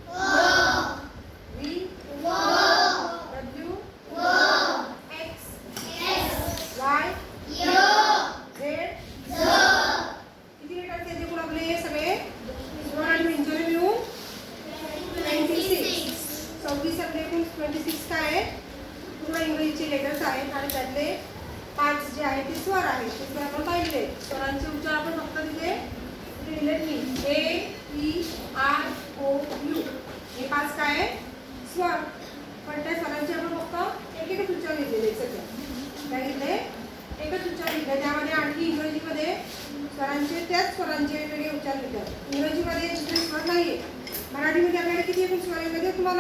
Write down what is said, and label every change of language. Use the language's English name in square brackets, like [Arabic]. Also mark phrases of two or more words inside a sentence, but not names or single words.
[English] V, W, X, Y, Z. [Marathi] किती लेटर्स आहेत एकूण आपले सगळे? स्वर आणि व्यंजने मिळून 26. 26 आपले एकूण 26 काय आहे? पूर्ण इंग्रजीचे लेटर्स आहेत आणि त्यातले 5 जे आहेत ते स्वर आहेत. ते स्वर आपण पाहिले. स्वरांचे उच्चार आपण फक्त तिथे लिहिलेत मी. [English] A-E-I-O-U [Marathi] हे 5 काय आहे? स्वर. पण त्या स्वरांचे आपण फक्त एकच उच्चार लिहिलेले सगळे. काय लिहिले? एकच उच्चार लिहिले. त्यामध्ये आणखी इंग्रजीमध्ये स्वरांचे त्याच स्वरांचे वेगवेगळे उच्चार लिहितात. इंग्रजीमध्ये दुसरे स्वर नाहीये. मराठीमध्ये आपल्याकडे किती एकूण स्वर आहेत माहिती तुम्हाला?